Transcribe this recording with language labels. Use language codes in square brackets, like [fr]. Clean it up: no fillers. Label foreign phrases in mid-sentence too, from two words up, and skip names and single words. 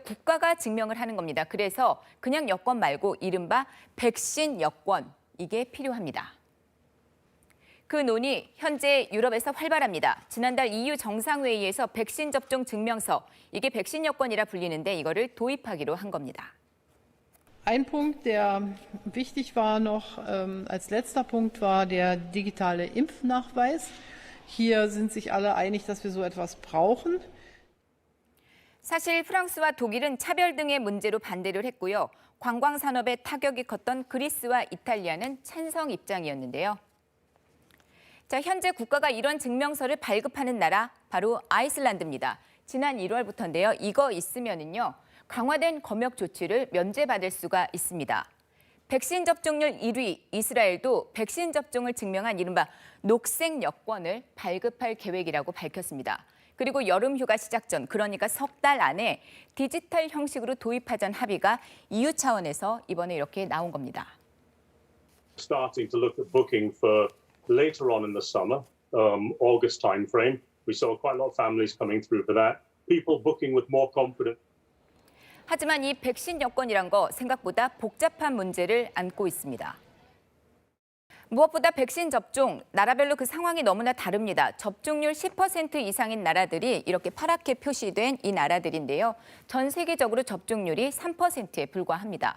[ko] 국가가 증명을 하는 겁니다. 그래서 그냥 여권 말고 이른바 백신 여권, 이게 필요합니다. 그 논의 현재 유럽에서 활발합니다. 지난달 EU 정상회의에서 백신 접종 증명서, 이게 백신 여권이라 불리는데 이거를 도입하기로 한 겁니다. [de] Ein Punkt, der wichtig war noch als letzter Punkt, war der digitale Impfnachweis. Hier sind sich alle einig, dass wir so etwas brauchen. [ko] 사실 프랑스와 독일은 차별 등의 문제로 반대를 했고요. 관광산업에 타격이 컸던 그리스와 이탈리아는 찬성 입장이었는데요. 자, 현재 국가가 이런 증명서를 발급하는 나라 바로 아이슬란드입니다. 지난 1월부터인데요. 이거 있으면은요. 강화된 검역 조치를 면제받을 수가 있습니다. 백신 접종률 1위 이스라엘도 백신 접종을 증명한 이른바 녹색 여권을 발급할 계획이라고 밝혔습니다. 그리고 여름 휴가 시작 전, 그러니까 석 달 안에 디지털 형식으로 도입하자는 합의가 EU 차원에서 이번에 이렇게 나온 겁니다. [en] Starting to look at booking for later on in the summer, August timeframe. We saw quite a lot of families coming through for that. People booking with more confidence. [ko] 하지만 이 백신 여권이란 거 생각보다 복잡한 문제를 안고 있습니다. 무엇보다 백신 접종, 나라별로 그 상황이 너무나 다릅니다. 접종률 10% 이상인 나라들이 이렇게 파랗게 표시된 이 나라들인데요. 전 세계적으로 접종률이 3%에 불과합니다.